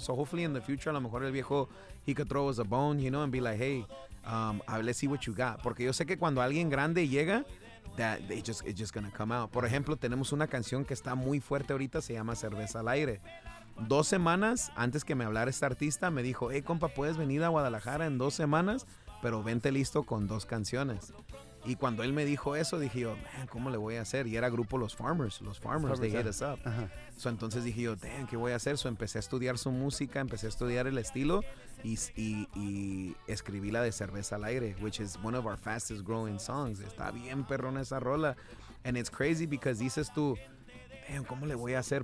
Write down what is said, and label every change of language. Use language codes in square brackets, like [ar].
[en] So hopefully in the future, [es] a lo mejor el viejo, [en] he could throw us a bone, you know, and be like, hey, let's see what you got. [es] Porque yo sé que cuando alguien grande llega, [en] that it's just gonna come out. [es] Por ejemplo, tenemos una canción que está muy fuerte ahorita, se llama Cerveza al Aire. 2 semanas antes que me hablara este artista, me dijo, hey, compa, puedes venir a Guadalajara en 2 semanas, pero vente listo con 2 canciones. Y cuando él me dijo eso, dije yo, man, ¿cómo le voy a hacer? Y era grupo Los Farmers, [en] they hit us up. [es] So, entonces dije yo, damn, ¿qué voy a hacer? So, empecé a estudiar su música, empecé a estudiar el estilo y escribí la de Cerveza al Aire, [en] which is one of our fastest growing songs. [es] Está bien perrona esa rola. [en] And it's crazy because [es] dices tú, damn, ¿cómo le voy a hacer?